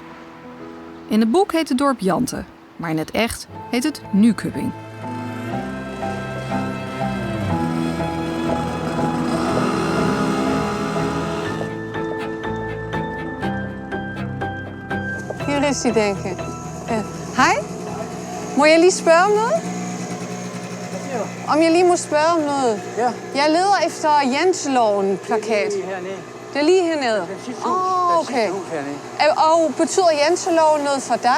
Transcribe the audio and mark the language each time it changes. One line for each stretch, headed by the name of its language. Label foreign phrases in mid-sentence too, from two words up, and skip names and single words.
Dutch: In het boek heet het dorp Jante, maar in het echt heet het Nykøbing. Hier is hij, denk ik.
Danish: Hej, må jeg lige spørge om noget? Om jeg lige må spørge om noget? Ja. Jeg leder efter Janteloven-plakat. Det er lige hernede? Åh, okay. Og betyder Janteloven noget for dig?